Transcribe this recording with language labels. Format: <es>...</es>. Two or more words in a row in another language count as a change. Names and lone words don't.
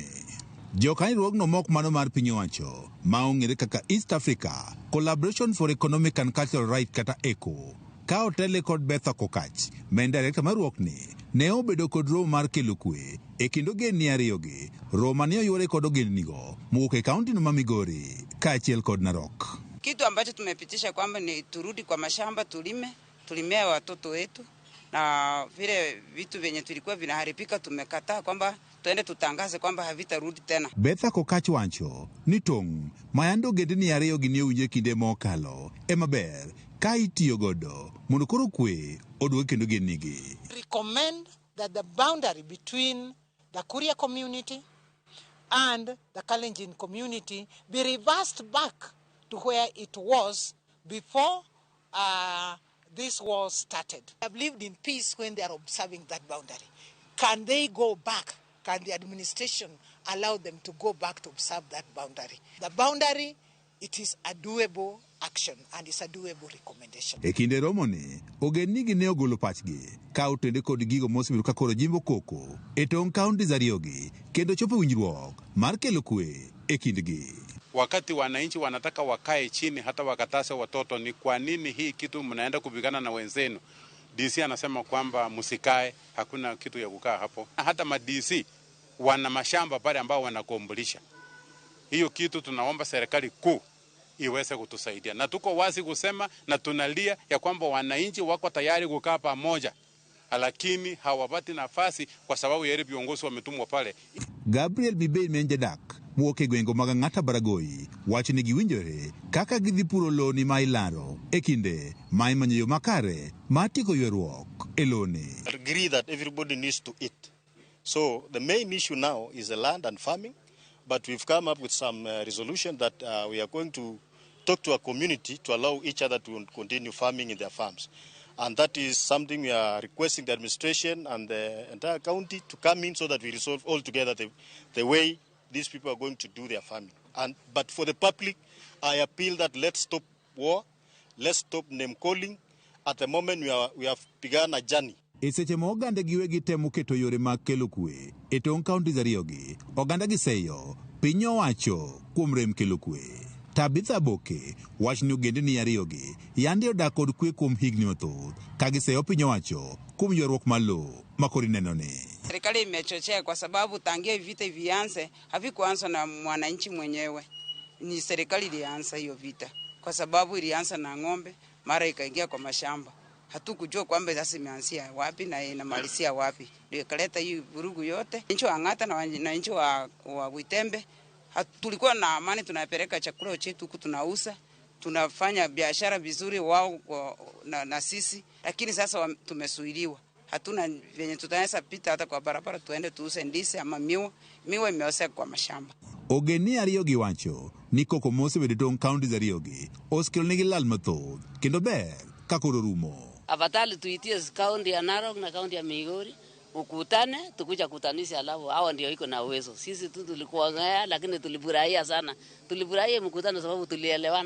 <luo>Jokanyruogno mok mano mar piny owacho ma ong'ere kaka East Africa Collaboration for Economic and Cultural Rights kata ECO ka otele kod Betha Kokach maen director maruokni ne obedo kod romo mar kelo kwe e kind ogendni ariyogi, romo ne oyuore kod ogendnigo mowuok e kaunti no ma Migori kaachiel kod Narok.</luo> <sw>Kitu ambacho tumepitisha kwamba ni turudi kwa mashamba tulimea watoto wetu, na vile vitu vyenye tulikuwa vinaharibika tumekataa kwamba tuende tutangaze kwamba havitarudi tena.</sw> <luo>Betha Kokach wacho ni tong' mayando ogendni ariyogi ne owinjo kinde mokalo ema ber ka itiyo godo mondo koro kwe oduog kendo ogendnigi.</luo> <en>Recommend that the boundary between the Kuria community and the Kalenjin community be reversed back to where it was before this war started. They have lived in peace when they are observing that boundary. Can they go back? Can the administration allow them to go back to observe that boundary? The boundary, it is a doable action and it's a doable recommendation.</en> <luo>E kinde romoni, ogendnigi ne ogolo pachgi ka otende kod gigo mosebedo ka koro jimbo koko e tong' kauntis ariyogi kendo chopo winjruok mar kelo kwe e kindgi.</luo> <sw>Wakati wananchi wanataka wakae chini hata wakatase watoto, ni kwa nini hii kitu mnaenda kupigana na wenzenu? DC anasema kwamba msikae, hakuna kitu ya kukaa hapo. Hata ma DC wana mashamba pale ambao wanakombolisha. Hiyo kitu tunaomba serikali kuu iweze kutusaidia. Na tuko wazi kusema na tunalia ya kwamba wananchi wako tayari kukaa pamoja, lakini hawapati nafasi kwa sababu ya viongozi wametumwa pale.</sw> <luo>Gabriel Bibei Menjedak muoke gwengo mag Ng'ata Baragoi wacho ni giwinjore kaka gidhi puro loni ma ilaro e kinde ma imanyo yo makare ma tieko yweruok e loni.</luo> <en>Agree that everybody needs to eat. So the main issue now is the land and farming, but we've come up with some resolution that we are going to talk to our community to allow each other to continue farming in their farms. And that is something we are requesting the administration and the entire county to come in so that we resolve all together the way these people are going to do their farming. But for the public, I appeal that let's stop war, let's stop name calling. At the moment, we have begun a journey.</en> <luo>E seche ma oganda giwegi temo keto yore mag kelo kwe e tong' kauntis ariyogi, oganda giseyo piny owacho kuom rem kelo kwe. Tabitha Boke wach ni ogendni ariyogi yande odak kod kwe kuom higni mathoth ka giseyo piny owacho kuom ywaruok mar lowo ma koro ineno ni.</luo> <sw>Serikali imechochea kwa sababu tangia vita vianze havikuanza na mwananchi mwenyewe. Ni serikali ilianza hiyo vita kwa sababu ilianza na ng'ombe, mara ikaingia kwa mashamba. Hatukujua kwamba sasa imeanzia wapi na inamalizia wapi. Ndio ikaleta hii vurugu yote. Nchi wa Ng'ata na nchi wa Witembe tulikuwa na amani, tunapeleka chakula chetu huku tunauza, tunafanya biashara vizuri wao na sisi, lakini sasa tumesuiliwa. Hatuna venye tutaweza pita hata kwa barabara tuende tuuse ndizi ama miwa imeosea kwa mashamba.</sw> <luo>Ogendni ariyogi wacho ni koko mosebedo tong' kauntis ariyogi osekelonegi lal mathoth kendo ber ka koro rumo.</luo> <sw>Afadhali tuitie kaunti ya Narok na kaunti ya Migori ukutane, tukuja kutanisha, alafu hao ndio iko na uwezo. Sisi tu tulikuwa ngaya, lakini tulifurahia sana. Tulifurahia mkutano sababu tulielewana.</sw>